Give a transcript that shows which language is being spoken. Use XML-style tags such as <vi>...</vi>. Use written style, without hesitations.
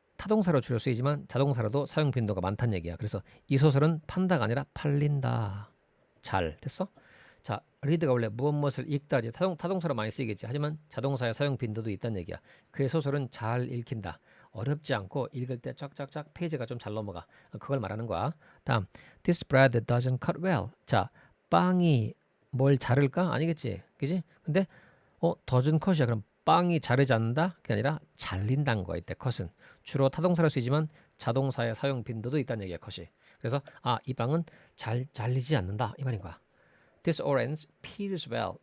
<ko>타동사로 주로 쓰이지만 자동사로도 사용 빈도가 많다는 얘기야. 그래서 이 소설은 판다가 아니라 팔린다. 잘 됐어? 자, read가 원래 무엇을 읽다지 타동사로 많이 쓰이겠지. 하지만 자동사의 사용 빈도도 있다는 얘기야. 그의 소설은 잘 읽힌다. 어렵지 않고 읽을 때 쫙쫙쫙 페이지가 좀 잘 넘어가. 그걸 말하는 거야.</ko> <en>다음, this bread doesn't cut well.</en> <ko>자, 빵이 뭘 자를까? 아니겠지. 그지? 근데 doesn't cut이야. 그럼 빵이 자르지 않는다? 그게 아니라 잘린다는 거야. 이때 cut은. 주로 타동사로 쓰이지만 자동사의 사용 빈도도 있다는 얘기야. cut이. 그래서 이 빵은 잘 잘리지 않는다. 이 말인 거야.</ko> <en>This orange peels well.</en>